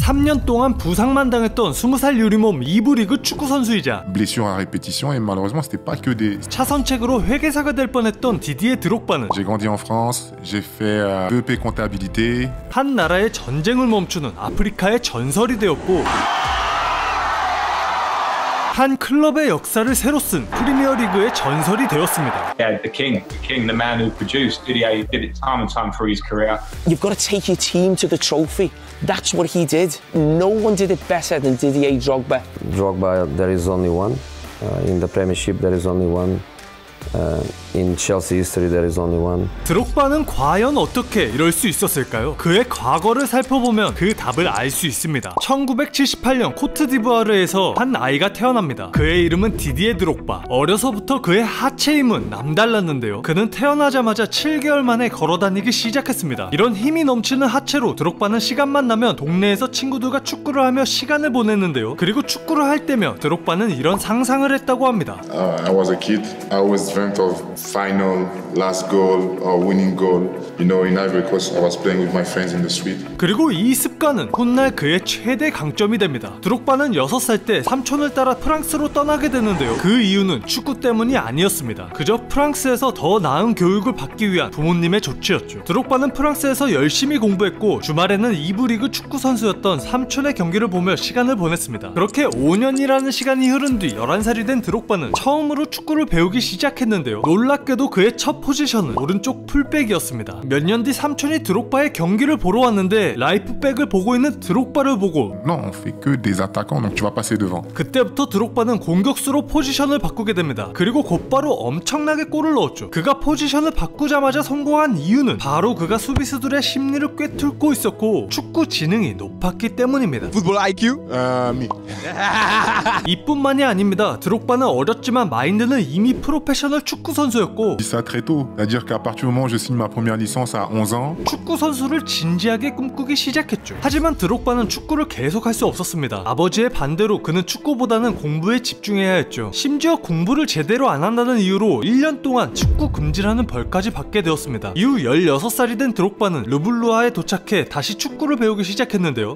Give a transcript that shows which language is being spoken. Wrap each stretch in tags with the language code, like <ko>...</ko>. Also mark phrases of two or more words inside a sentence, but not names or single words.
<ko>3년 동안 부상만 당했던 20살 유리몸 2부 리그 축구 선수이자</ko> <fr>blessures à répétition et malheureusement c'était pas que des.</fr> <ko>차선책으로 회계사가 될 뻔했던 디디에 드록바는</ko> <fr>J'ai grandi en France, j'ai fait EP comptabilité.</fr> <ko>한 나라의 전쟁을 멈추는 아프리카의 전설이 되었고 한 클럽의 역사를 새로 쓴 프리미어리그의 전설이 되었습니다.</ko> <en>Yeah, the king, the man who produced Didier. He did it time and time through his career. You've got to take your team to the trophy. That's what he did. No one did it better than Didier Drogba. Drogba, there is only one. In the Premiership, there is only one. In Chelsea history, there is only one.</en> <ko>드록바는 과연 어떻게 이럴 수 있었을까요? 그의 과거를 살펴보면 그 답을 알 수 있습니다. 1978년 코트디부아르에서 한 아이가 태어납니다. 그의 이름은 디디에 드록바. 어려서부터 그의 하체 힘은 남달랐는데요. 그는 태어나자마자 7개월 만에 걸어다니기 시작했습니다. 이런 힘이 넘치는 하체로 드록바는 시간만 나면 동네에서 친구들과 축구를 하며 시간을 보냈는데요. 그리고 축구를 할 때며 드록바는 이런 상상을 했다고 합니다.</ko> <en>I was a kid. I always dreamt of final, last goal or winning goal. You know, in Ivory Coast, I was playing with my friends in the street.</en> <ko>그리고 이 습관은 훗날 그의 최대 강점이 됩니다. 드록바는 6살 때 삼촌을 따라 프랑스로 떠나게 되는데요. 그 이유는 축구 때문이 아니었습니다. 그저 프랑스에서 더 나은 교육을 받기 위한 부모님의 조치였죠. 드록바는 프랑스에서 열심히 공부했고 주말에는 2부 리그 축구 선수였던 삼촌의 경기를 보며 시간을 보냈습니다. 그렇게 5년이라는 시간이 흐른 뒤 11살이 된 드록바는 처음으로 축구를 배우기 시작했는데요. 놀랍게도 그의 첫 포지션은 오른쪽 풀백이었습니다. 몇 년 뒤 삼촌이 드록바의 경기를 보러 왔는데 라이프백을 보고 있는 드록바를 보고</ko> <fr>Non, on fait que des attaquants, donc tu vas passer devant.</fr> <ko>그때부터 드록바는 공격수로 포지션을 바꾸게 됩니다. 그리고 곧바로 엄청나게 골을 넣었죠. 그가 포지션을 바꾸자마자 성공한 이유는 바로 그가 수비수들의 심리를 꿰뚫고 있었고 축구 지능이 높았기 때문입니다.</ko> <en>Football IQ? Me.</en> <ko>이뿐만이 아닙니다. 드록바는 어렸지만 마인드는 이미 프로페셔널 축구 선수였고</ko> <fr>Je dis ça très tôt, c'est-à-dire qu'à partir du moment où je signe ma première licence à 11 ans,</fr> <ko>축구 선수를 진지하게 꿈꾸기 시작했죠. 하지만 드록바는 축구를 계속할 수 없었습니다. 아버지의 반대로 그는 축구보다는 공부에 집중해야 했죠. 심지어 공부를 제대로 안 한다는 이유로 1년 동안 축구 금지라는 벌까지 받게 되었습니다. 이후 16살이 된 드록바는 르블루아에 도착해 다시 축구를 배우기 시작했는데요.</ko>